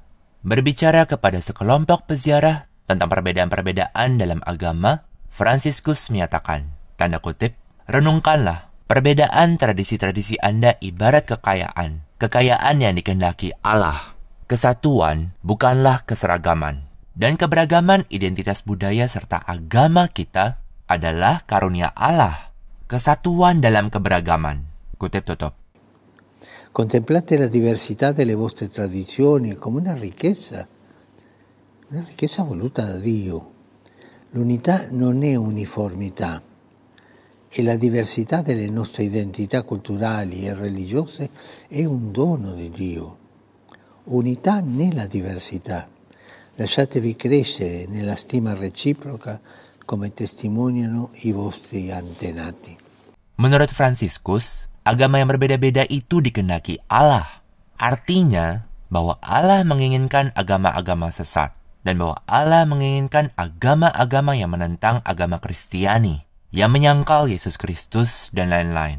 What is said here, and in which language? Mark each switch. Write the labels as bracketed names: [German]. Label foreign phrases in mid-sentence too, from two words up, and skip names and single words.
[Indonesian] Berbicara kepada sekelompok peziarah tentang perbedaan-perbedaan dalam agama, Fransiskus menyatakan, tanda kutip, renungkanlah, perbedaan tradisi-tradisi Anda ibarat kekayaan. Kekayaan yang dikehendaki Allah. Kesatuan bukanlah keseragaman. Dan keberagaman identitas budaya serta agama kita adalah karunia Allah. Kesatuan dalam keberagaman. Kutip tutup. [Italian] Contemplate la diversità delle vostre tradizioni come una ricchezza voluta da Dio. L'unità non è uniformità. E la diversità delle nostre identità culturali e religiose è un dono di Dio. Unità nella diversità. Lasciatevi crescere nella stima reciproca come testimoniano i vostri antenati. [Indonesian] Menurut Fransiskus, agama yang berbeda-beda itu dikehendaki Allah. Artinya bahwa Allah menginginkan agama-agama sesat dan bahwa Allah menginginkan agama-agama yang menentang agama Kristiani, yang menyangkal Yesus Kristus dan lain-lain.